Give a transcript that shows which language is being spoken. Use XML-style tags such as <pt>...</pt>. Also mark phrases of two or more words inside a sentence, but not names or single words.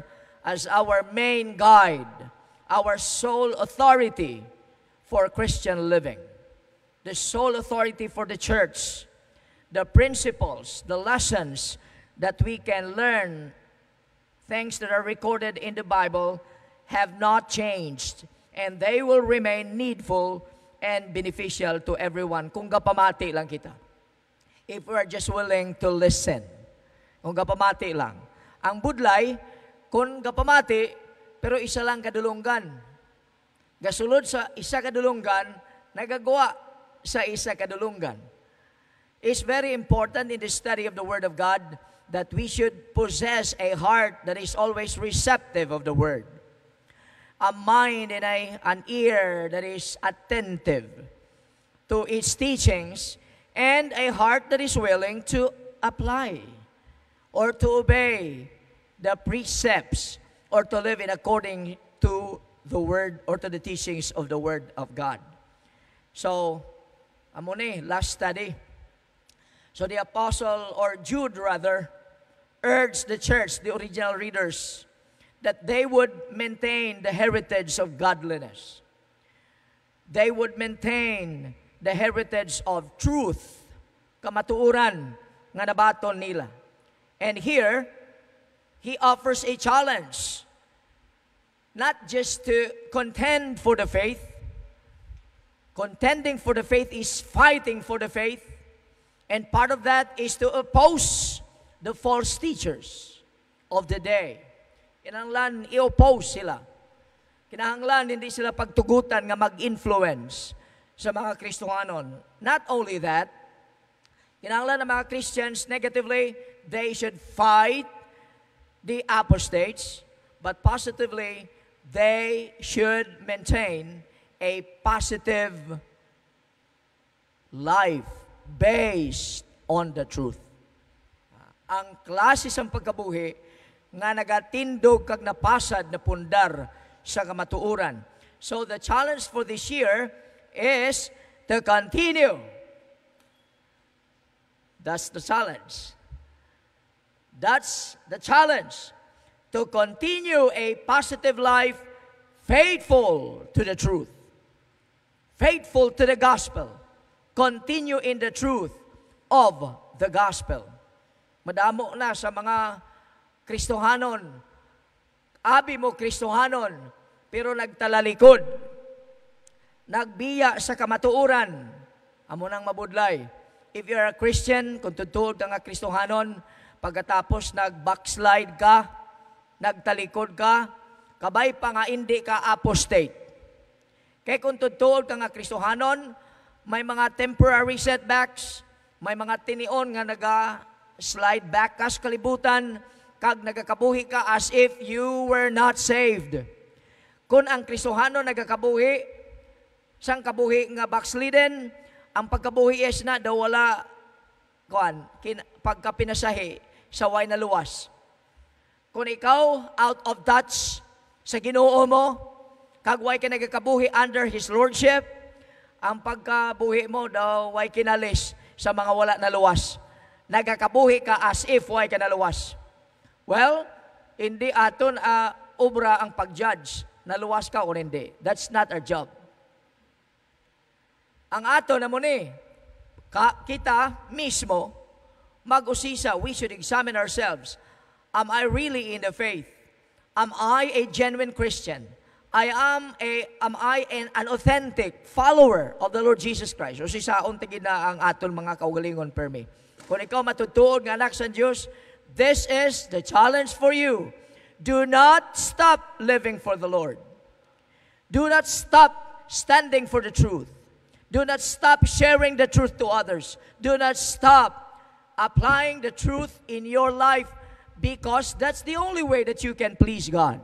<en>as our main guide, our sole authority for Christian living, the sole authority for the church, the principles, the lessons that we can learn, things that are recorded in the Bible, have not changed, and they will remain needful and beneficial to everyone</en> <hil>kung gapamati lang kita.</hil> <en>If we are just willing to listen.</en> <hil>Kung gapamati lang. Ang budlay, kung gapamati, pero isa lang kadulunggan. Gasulod sa isa kadulunggan, nagagawa sa isa kadulunggan.</hil> <en>It's very important in the study of the Word of God that we should possess a heart that is always receptive of the Word. a mind and an ear that is attentive to its teachings, and a heart that is willing to apply or to obey the precepts or to live in according to the word or to the teachings of the Word of God. So,</en> <hil>amo ni,</hil> <en>last study. So the apostle, or Jude rather, urged the church, the original readers, that they would maintain the heritage of godliness. They would maintain the heritage of truth,</en> <hil>kamatuuran nga nabaton nila.</hil> <en>And here, he offers a challenge, not just to contend for the faith. Contending for the faith is fighting for the faith. And part of that is to oppose the false teachers of the day.</en> <hil>Kinahanglan i-oppose sila. Kinahanglan hindi sila pagtugutan nga mag-influence sa mga Kristohanon.</hil> <en>Not only that,</en> <hil>kinahanglan ng mga</hil> <en>Christians negatively, they should fight the apostates, but positively, they should maintain a positive life based on the truth.</en> <hil>Ang klase sang pagkabuhi nga nagatindog kag napasad na pundar sa kamatuuran.</hil> <en>So the challenge for this year is to continue. That's the challenge. That's the challenge. To continue a positive life faithful to the truth. Faithful to the gospel. Continue in the truth of the gospel.</en> <hil>Madamo na sa mga Kristohanon. Abi mo Kristohanon, pero nagtalalikod. Nagbiya sa kamatuuran. Amo nang mabudlay.</hil> <en>If you're a Christian,</en> <hil>kung tutuod ka nga Kristohanon, pagkatapos nag-backslide ka, nagtalikod ka, kabay pa nga hindi ka apostate. Kaya kung tutuod ka nga Kristohanon, may mga</hil> <en>temporary setbacks,</en> <hil>may mga tinion nga naga-slide back ka sa kalibutan, kag nagakabuhi ka</hil> <en>as if you were not saved.</en> <hil>Kung ang Kristohanon nagakabuhi, sang kabuhi nga backsliden, ang pagkabuhi is na daw wala pagkapinasahi sa way na luwas. Kung ikaw</hil> <en>out of touch</en> <hil>sa Ginoo mo, kag way ka nagakabuhi</hil> <en>under His Lordship,</en> <hil>ang pagkabuhi mo daw way kinalis sa mga wala na luwas. Nagakabuhi ka</hil> <en>as if</en> <hil>way ka na luwas. Well, hindi aton obra ang pag-judge na luwas ka o hindi.</hil> <en>That's not our job.</en> <hil>Ang ato na mo ni, kita mismo, mag-usisa,</hil> <en>we should examine ourselves. Am I really in the faith? Am I a genuine Christian? Am I an authentic follower of the Lord Jesus Christ?</en> <hil>O si saon tigid na ang aton mga kaugalingon permi. Kung ikaw matutuod nga anak sa Diyos,</hil> <en>this is the challenge for you. Do not stop living for the Lord. Do not stop standing for the truth. Do not stop sharing the truth to others. Do not stop applying the truth in your life, because that's the only way that you can please God.</en>